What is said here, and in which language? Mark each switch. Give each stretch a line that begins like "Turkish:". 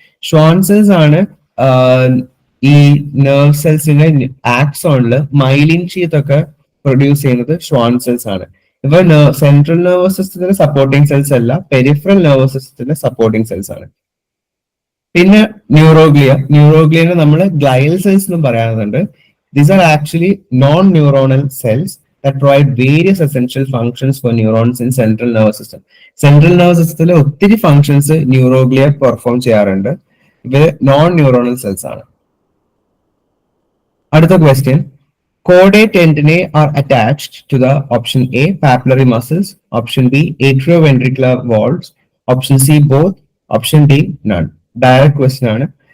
Malayalam: Schwann cells ആണ് ഈ nerve സെൽസിന്റെ ആക്സോണില് myelin sheath ഒക്കെ പ്രൊഡ്യൂസ് ചെയ്യുന്നത് ഷ്വാൻ സെൽസ് ആണ്. ഇവ സെൻട്രൽ നെർവസ് സിസ്റ്റത്തിന്റെ സപ്പോർട്ടിംഗ് സെൽസ് അല്ല, പെരിഫറൽ നെർവസ് സിസ്റ്റത്തിന്റെ സപ്പോർട്ടിംഗ് സെൽസ് ആണ്. പിന്നെ ന്യൂറോഗ്ലിയനെ നമ്മൾ ഗ്ലയൽ സെൽസ് എന്നും പറയാറുണ്ട്. These are actually non neuronal cells
English: that provide various essential functions for neurons in central nervous system.
Malayalam: Central nervous സിസ്റ്റത്തിലെ ഒത്തിരി ഫങ്ഷൻസ് ന്യൂറോഗ്ലിയ പെർഫോം ചെയ്യാറുണ്ട്. ഇവര് നോൺ ന്യൂറോണൽ സെൽസ് ആണ്. അടുത്ത question,
English: caudate antennae are attached to the option A papillary muscles, option B atrioventricular valves, option C both, option D none.
Malayalam: Direct question ആണ്.